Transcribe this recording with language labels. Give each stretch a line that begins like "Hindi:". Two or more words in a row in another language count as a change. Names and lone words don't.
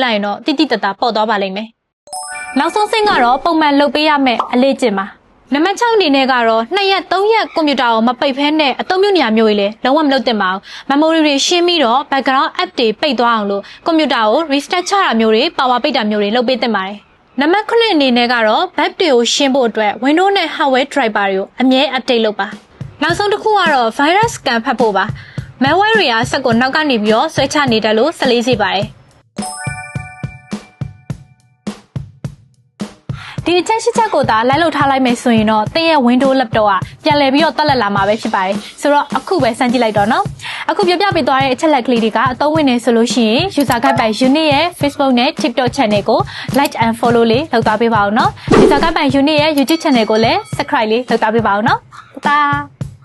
Burmese: လိုက်ရင်တော့တိတိတတ်တာပေါ့သွားပါလိမ့်မယ်။နောက်ဆုံးဆင့်ကတော့ပုံမှန်လုပ်ပေးရမယ့်အလေ့ကျင့်ပါ။နံပါတ်6အနေနဲ့ကတော့2ရက်3ရက်ကွန်ပျူတာကိုမပိတ်ဖဲနဲ့အသုံးပြုနေရမျိုးကြီးလေလုံးဝမလုပ်သင့်ပါဘူး memory တွေရှင်းပြီးတော့
English: background app
Burmese: တွေပိတ်သွားအောင်လို့ကွန်ပျူတာကို restart ချတာမျိုးတွေ power ပိတ်တာမျိုးတွေလုပ်ပေးသင့်ပါတယ်နံပါတ်9အနေနဲ့ကတော့ bug တွေကိုရှင်းဖို့အတွက် Windows နဲ့
English: hardware driver
Burmese: တွေကိုအမြဲ update လုပ်ပါနောက်ဆုံးတစ်ခုကတော့
English: virus scan
Burmese: ဖတ်ဖို့ပါ malware တွေကစက်ကိုနောက်ကနေပြီးတော့ဆွဲချနေတယ်လို့ဆက်လေးစေပါတယ် ဒီအချက်ရှိချက်ကိုသာလိုက်လုပ်ထားလိုက်မယ်ဆိုရင်တော့သင်ရဲ့ Windows laptop ကပြန်လည်ပြီးတော့တက်လက်လာမှာပဲဖြစ်ပါတယ်ဆိုတော့အခုပဲစမ်းကြည့်လိုက်တော့နော်အခုပြပြပေးသွားတဲ့အချက်လက်ကလေးတွေကအသုံးဝင်နေဆိုလို့ရှိရင် user guide by Uni ရဲ့ Facebook နဲ့ TikTok channel ကို
English: like and follow
Burmese: လေးလုပ်သွားပေးပါဦးနော် user guide by Uni ရဲ့ YouTube channel ကိုလည်း subscribe လေးလုပ်သွားပေးပါဦးနော်拜拜